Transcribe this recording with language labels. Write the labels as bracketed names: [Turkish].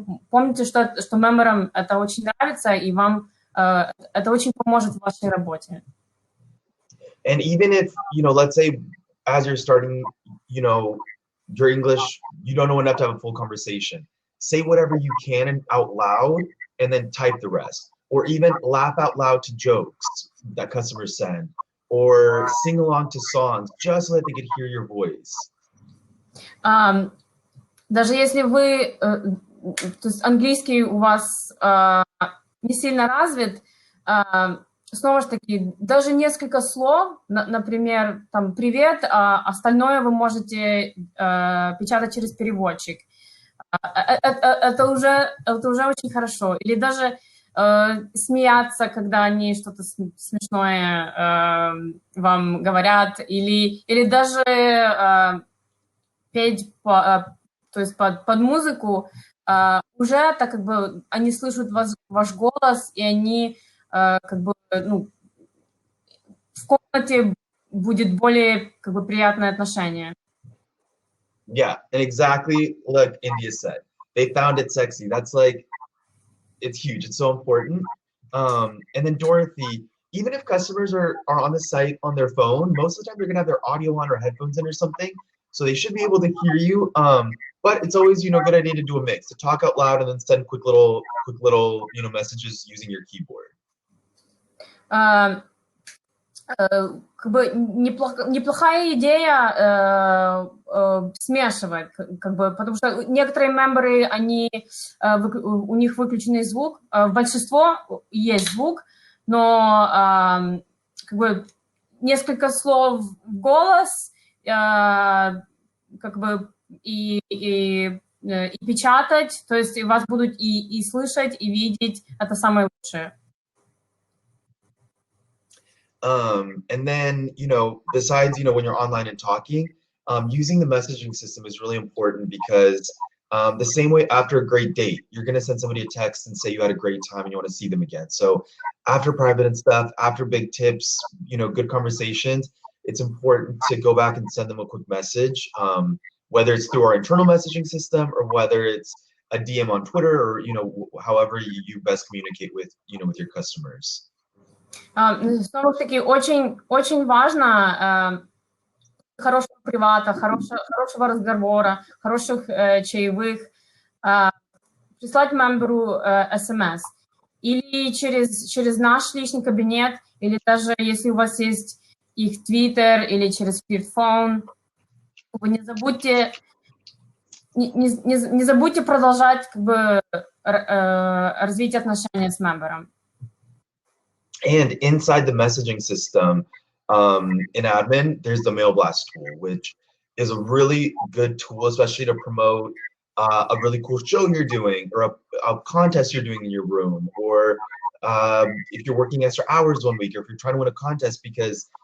[Russian] Помните, что мемберам это очень нравится, и вам это очень поможет в вашей работе. [English] And even if, you know, let's say as you're starting, you know, your English, you don't know enough to have a full conversation. Say whatever you can and out loud, and then type the rest. Or even laugh out loud to jokes that customers send, or sing along to songs just so that they could hear your voice. [Russian] Даже если вы, то есть английский у вас не сильно развит, снова же таки, даже несколько слов, например, там «привет», а остальное вы можете печатать через переводчик. Это уже очень хорошо. Или даже смеяться, когда они что-то смешное вам говорят, или даже петь то есть под музыку, уже так как бы они слышат ваш голос, и они как бы, ну, в комнате будет более как бы приятное отношение. [English] Yeah, and exactly like India said, they found it sexy. That's like, it's huge. It's so important. And then Dorothy, even if customers are on the site on their phone, most of the time they're gonna have their audio on or headphones in or something, so they should be able to hear you. But it's always, you know, a good idea to do a mix, to talk out loud and then send quick little, you know, messages using your keyboard. [Russian] Как бы неплохая идея смешивать, как бы, потому что некоторые мемберы, у них выключенный звук, большинство есть звук, но как бы несколько слов в голос, как бы и печатать, то есть вас будут и слышать, и видеть, это самое лучшее. [English] And then, you know, besides, you know, when you're online and talking, using the messaging system is really important because the same way after a great date, you're going to send somebody a text and say you had a great time and you want to see them again. So after private and stuff, after big tips, you know, good conversations, it's important to go back and send them a quick message, whether it's through our internal messaging system or whether it's a DM on Twitter or, you know, however you best communicate with, you know, with your customers. [Russian] Снова-таки очень важно хорошего привата, хорошего разговора, хороших чаевых, прислать мемберу СМС или через наш личный кабинет, или даже если у вас есть их Twitter или через Flirt4Free, вы не забудьте продолжать как бы развить отношения с мембером. [English] And inside the messaging system, in admin, there's the Mailblast Tool, which is a really good tool, especially to promote a really cool show you're doing or a contest you're doing in your room, or if you're working extra hours one week, or if you're trying to win a contest, because